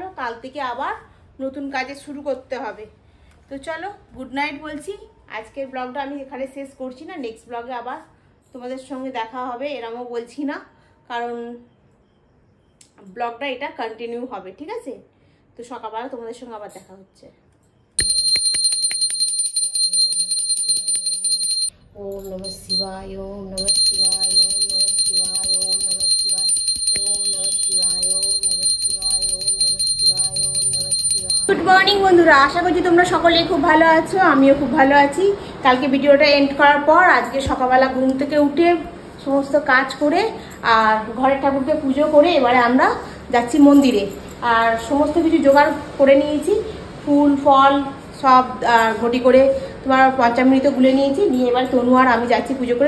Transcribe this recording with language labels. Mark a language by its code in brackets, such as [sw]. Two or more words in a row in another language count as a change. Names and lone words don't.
[bn] কাল থেকে আবার নতুন কাজে শুরু করতে হবে। তো চলো [en] good night [bn] বলছি। আজকের ব্লগটা আমি এখানে শেষ করছি না, নেক্সট ব্লগে আবার তোমাদের সঙ্গে দেখা হবে এরমও বলছি না, কারণ ব্লগটা এটা কন্টিনিউ হবে, ঠিক আছে? তো সকালবেলা তোমাদের সঙ্গে আবার দেখা হচ্ছে। [sa] ওম নমঃ শিবায়, ওম নমঃ শিবায়, ওম নমঃ শিবায়, ওম নমঃ শিবায়, ওম নমঃ শিবায়, ওম নমঃ শিবায়, ওম নমঃ শিবায়, ওম নমঃ শিবায়। [en] good morning [bn] বন্ধুরা, আশা করছি তোমরা সকলেই খুব ভালো আছো, আমিও খুব ভালো আছি। কালকে ভিডিওটা এন্ড করার পর আজকে সকালবেলা ঘুম থেকে উঠে সমস্ত কাজ করে আর ঘরের ঠাকুরকে পুজো করে এবারে আমরা যাচ্ছি মন্দিরে। আর সমস্ত কিছু জোগাড় করে নিয়েছি, ফুল ফল সব ঘটি করে তোমার পঞ্চামৃত গুলে নিয়েছি, নিয়ে এবার তনু আর আমি যাচ্ছি পুজো করে।